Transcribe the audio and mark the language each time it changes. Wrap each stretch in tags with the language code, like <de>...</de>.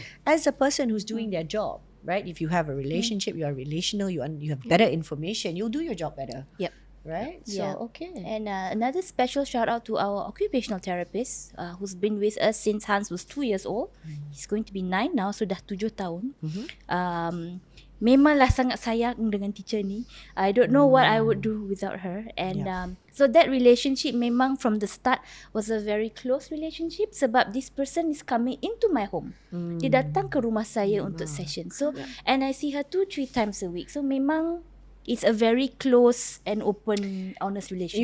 <en>that as a person who's doing their job, right? If you have a relationship, you are relational, you have better information, you'll do your job better. Yep. Right? Yeah. So, okay. And another special shout out to our occupational therapist who's been with us since Hans was 2 years old. He's going to be 9 now, so</en> <ms>dah 7 tahun. Memanglah sangat sayang dengan teacher ni.</ms> <en>I don't know what I would do without her. And so that relationship memang from the start was a very close relationship sebab this person is coming into my home.</en> <ms>Dia datang ke rumah saya untuk session.</ms> <en>So and I see her 2-3 times a week. So memang it's a very close and open, honest relationship.</en>